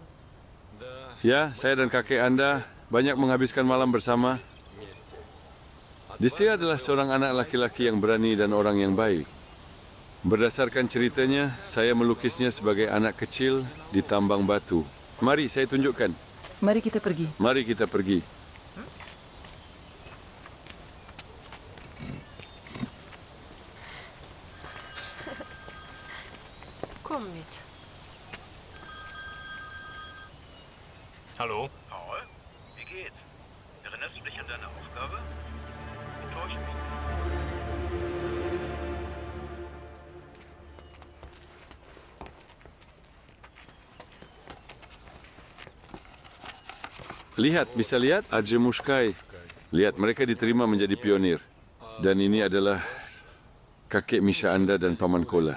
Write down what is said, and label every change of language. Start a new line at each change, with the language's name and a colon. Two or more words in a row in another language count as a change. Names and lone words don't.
Indonesian: Ya, saya dan kakek Anda banyak menghabiskan malam bersama. Dia adalah seorang anak laki-laki yang berani dan orang yang baik. Berdasarkan ceritanya, saya melukisnya sebagai anak kecil di tambang batu. Mari, saya tunjukkan. Mari kita pergi. Mari kita pergi.
German: Komm mit. Hallo? Paul? Wie geht's? Erinnerst du dich an deine Aufgabe? Enttäusch mich.
Indonesian: Lihat, bisa lihat? Adjemushkai. Lihat, mereka diterima menjadi pionir. Dan ini adalah kakek Misha Anda dan Paman Kola.